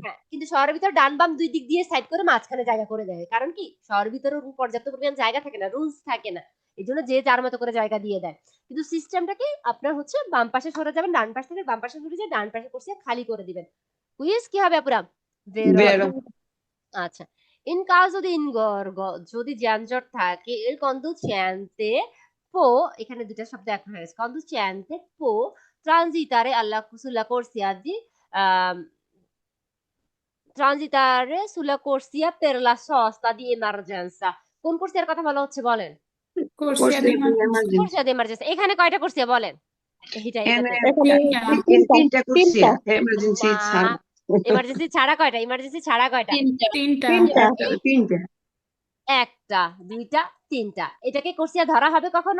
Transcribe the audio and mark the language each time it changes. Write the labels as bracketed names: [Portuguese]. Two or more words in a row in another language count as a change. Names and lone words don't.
[Bangla] হ্যাঁ, কিন্তু শহরের ভিতরে ডান বাম দুই দিক দিয়ে সাইড করে মাঝখানে জায়গা করে দেয়, কারণ কি শহরের ভিতরে পর্যাপ্ত পরিমাণ জায়গা থাকে না, রুলস থাকে না, এই জন্য যে যার মতো করে জায়গা দিয়ে দেয়। কিন্তু সিস্টেমটা কি, আপনার হচ্ছে বাম পাশে সরে যাবেন, ডান পাশ থেকে বাম পাশে সরে যায়, ডান পাশে করছে খালি করে দিবেন। কুইজ কি হবে আপুরা? বেরো। বেরো। আচ্ছা, [Italian] in caso di ingorgo, [Bangla] যদি যানজট থাকে, [Italian] il conducente può, [Bangla] এখানে দুটা শব্দ এক হয়ে গেছে, [Italian] conducente può transitare sulla corsia di transitare sulla corsia per la sosta di emergenza [Bangla] কোন কোর্সিয়ার কথা বলা হচ্ছে বলেন কোর্সিয়া কোর্সিয়া দিয়ে emergency [Italian] corsia di emergenza [Bangla] এখানে কয়টা কোর্সিয়া বলেন এইটা এনে এটাতে এখানে তিনটা তিনটা কোর্সিয়া তিনটা এমার্জেন্সি মা ছাড়া এমার্জেন্সি ছাড়া কয়টা এমার্জেন্সি ছাড়া কয়টা তিনটা তিনটা তিনটা তিনটা একটা দুইটা তিনটা এটাকে কোর্সিয়া ধরা হবে কখনো